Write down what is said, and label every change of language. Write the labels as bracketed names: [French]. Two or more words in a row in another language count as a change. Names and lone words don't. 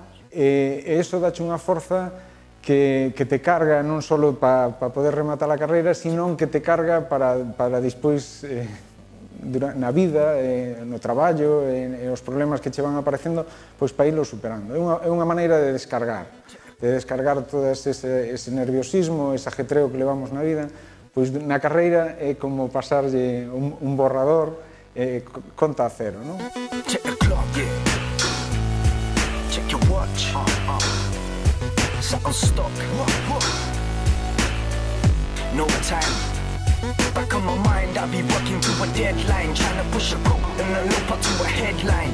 [Galician] E iso dache unha forza que te carga non só para poder rematar a carreira, sino que te carga para despois, na vida, no traballo, e os problemas que che van aparecendo, pois para irlo superando. É unha maneira de descargar todo ese nerviosismo, ese ajetreo que levamos na vida, pois na carreira é como pasarlle un borrador, conta a cero, non? [English] Check the clock, yeah. Check your watch. Sat on stock. No time. Back on my mind, I'll be working to a deadline, trying to push a quote and a loop up to a headline.